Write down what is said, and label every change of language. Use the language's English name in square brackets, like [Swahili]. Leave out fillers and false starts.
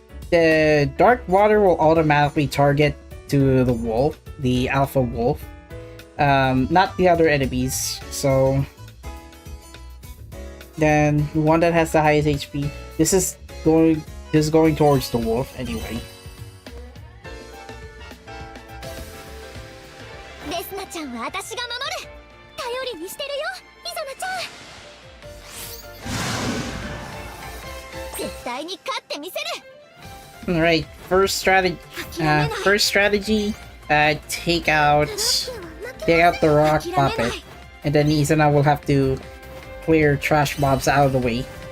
[English] The dark water will automatically target to the wolf, the alpha wolf, not the other enemies. So then one that has the highest HP. This is going towards the wolf anyway. [Japanese] レスナちゃんは私が守る。頼りにしてるよ、イザナちゃん。絶対に勝ってみせる。 [English] Alright, first strategy. Take out the rock puppet, and then Izana will have to clear trash mobs out of the way.